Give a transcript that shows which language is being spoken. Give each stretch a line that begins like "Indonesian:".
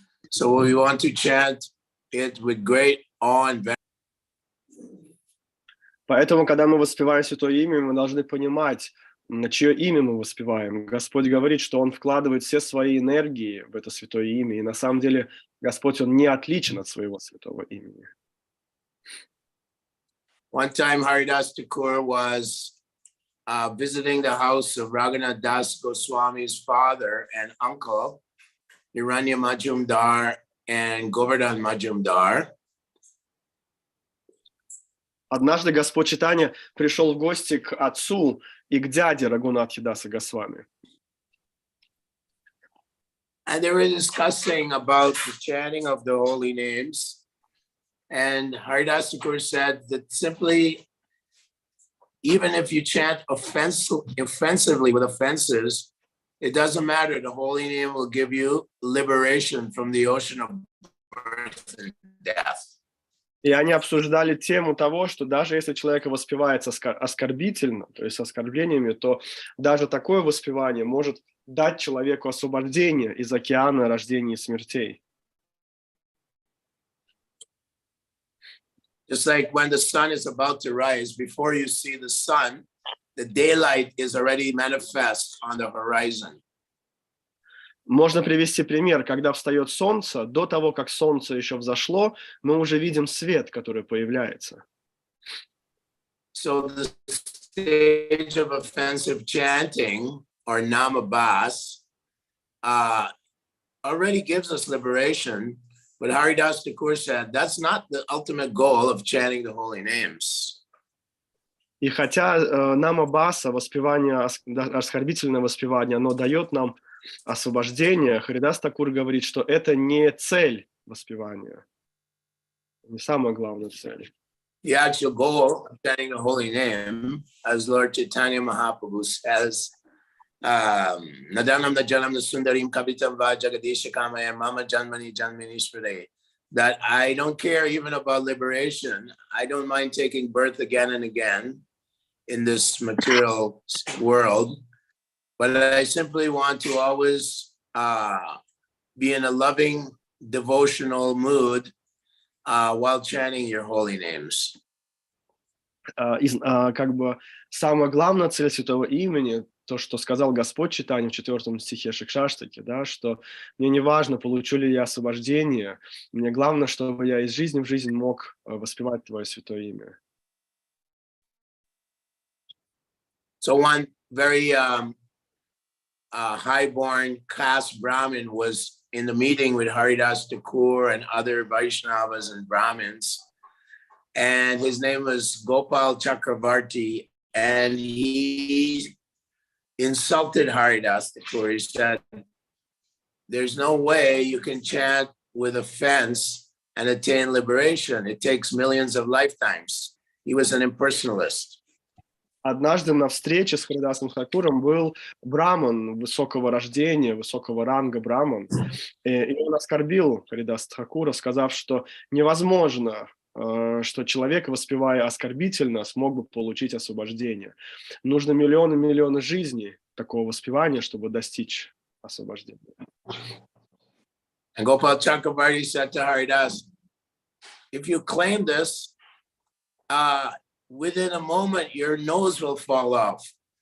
English: So we want to chant it with great awe and veneration.
Russian: Поэтому, когда мы воспеваем Святое Имя, мы должны понимать, на чье имя мы воспеваем. Господь говорит, что Он вкладывает все свои энергии в это Святое Имя, и на самом деле Господь, Он не отличен от своего Святого Имени.
English: One time Haridas Thakur was visiting the house of Raghunath Das Goswami's father and uncle, Hiranya Majumdar and Govardhan Majumdar.
Russian: Однажды Господь Чайтанья пришел в гости к отцу и к дяде Рагунатхи Даса Госвами.
English: And they were discussing about the chanting of the holy names. And Haridas Thakur said that simply, even if you chant offensively with offenses, it doesn't matter. The holy name will give you liberation from the ocean of birth and death.
Russian: И они обсуждали тему того, что даже если человек воспевается оскорбительно, то есть с оскорблениями, то даже такое воспевание может дать человеку освобождение из океана рождений и смертей.
English: Just like when the sun is about to rise, before you see the sun, the daylight is already manifest on the horizon.
Russian: Можно привести пример, когда встает солнце, до того, как солнце еще взошло, мы уже видим свет, который появляется.
English: So the stage of offensive chanting or namabas already gives us liberation, but Haridas Thakur said that's not the ultimate goal of chanting the holy names.
Russian: И хотя намабаса, воспевание, оскорбительное воспевание, оно дает нам освобождение, Харидас Тхакур говорит, что это не цель воспевания, не самая главная цель.
English: The actual goal of chanting the holy name, as Lord Chaitanya Mahaprabhu says,
Sanskrit: Nadanam Najanam Sundarim Kavitam Va Jagadisha Kamaya Mama Janmani Janmanishvare,
English: that I don't care even about liberation. I don't mind taking birth again and again in this material world, but I simply want to always be in a loving, devotional mood while chanting your holy names.
Russian: Как бы самая главная цель святого имени, то, что сказал Господь Чайтанья в 4 стихе Шикшаштаки, да, что мне не важно, получу ли я освобождение, мне главное, чтобы я из жизни в жизнь мог воспевать Твое святое имя.
English: So one very high-born caste Brahmin was in the meeting with Haridas Thakur and other Vaishnavas and Brahmins, and his name was Gopal Chakravarti, and he insulted Haridas Thakur. He said, there's no way you can chant with offense and attain liberation. It takes millions of lifetimes. He was an impersonalist.
Russian: Однажды на встрече с Харидасом Тхакуром был браман высокого рождения, высокого ранга браман, и он оскорбил Харидаса Тхакура, сказав, что невозможно, что человек, воспевая оскорбительно, смог бы получить освобождение. Нужно миллионы жизней такого воспевания, чтобы достичь освобождения.
English: And Gopal Chakravarti said to Haridas, if you claim this, within a moment, your nose will fall off.